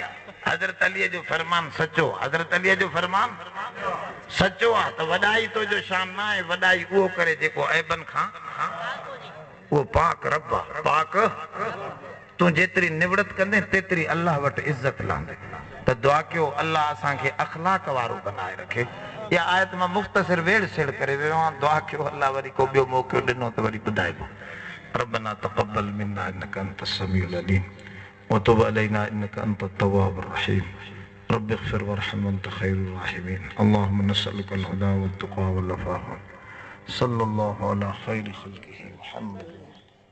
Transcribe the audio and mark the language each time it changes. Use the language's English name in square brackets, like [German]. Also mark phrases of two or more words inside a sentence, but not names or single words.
[Sindhi] हज़रत अलीअ जो फरमान सचो, हज़रत अलीअ जो फरमान सचो आहे त वॾाई तुंहिंजो शान न आहे, वॾाई उहो करे जेको ऐबनि खां उहो पाक रब आहे। पाक तूं जेतिरी निवड़त कंदे तेतिरी अलाह वटि इज़त लहंदे। त दुआ कयो अलाह असांखे अखलाक वारो बनाए रखे। इहा आयत मां मुख़्तसिर वेड़ सेड़ करे वियो आहियां। दुआ कयो अलाह वरी को ॿियो मौक़ो ॾिनो त वरी ॿुधाइबो। [Arabic] ربنا تقبل منا إنك أنت السميع العليم وتب علينا إنك أنت التواب الرحيم. رب اغفر وارحم وأنت خير الراحمين. اللهم نسألك الهدى والتقى والعفاف. صلى الله على خير خلقه محمد.